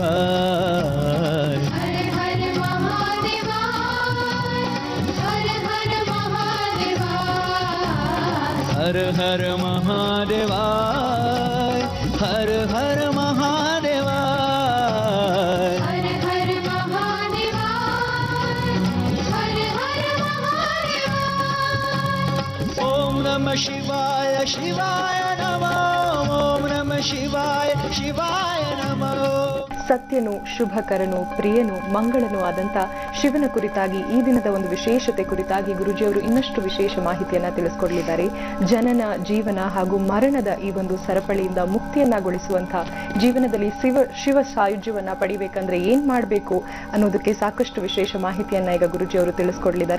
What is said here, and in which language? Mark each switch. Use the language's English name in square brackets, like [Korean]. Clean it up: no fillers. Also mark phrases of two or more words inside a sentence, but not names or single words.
[Sanskrit] ಹರ ಹರ ಮಹಾದೇವ ಹರ ಹರ ಮಹಾದೇವ ಹರ ಹರ ಮಹಾದೇವ ಹರ ಹರ ಮಹಾದೇವ ಹರ ಹರ ಮಹಾದೇವ ಹರ ಹರ ಮಹಾದೇವ ಓಂ ನಮಃ ಶಿವಾಯ ಶಿವಾಯ ನಮೋ ಓಂ ನಮಃ ಶಿವಾಯ ಶಿವಾಯ ನಮೋ [Kannada] ಸತ್ಯನು ಶುಭಕರನು ಪ್ರಿಯನು ಮಂಗಳನು ಆದಂತ ಶಿವನ ಕುರಿತಾಗಿ ಈ ದಿನದ ಒಂದು ವಿಶೇಷತೆ ಕುರಿತಾಗಿ ಗುರುಜಿಯವರು ಇನ್ನಷ್ಟು ವಿಶೇಷ ಮಾಹಿತಿಯನ್ನ ತಿಳಿಸ್ಕೊಡ್ಲಿದ್ದಾರೆ. ಜನನ ಜೀವನ ಹಾಗೂ ಮರಣದ ಈ ಒಂದು ಸರಪಳಿಯಿಂದ ಮುಕ್ತಿಯನ್ನಗೊಳಿಸುವಂತ ಜೀವನದಲ್ಲಿ ಶಿವ ಸಾಯುಜ್ಯವನ್ನ ಪಡಿಬೇಕಂದ್ರೆ ಏನ್ ಮಾಡಬೇಕು ಅನ್ನೋದಕ್ಕೆ ಸಾಕಷ್ಟು ವಿಶೇಷ ಮಾಹಿತಿಯನ್ನ ಈಗ ಗುರುಜಿಯವರು ತಿಳಿಸ್ಕೊಡ್ಲಿದ್ದಾರೆ.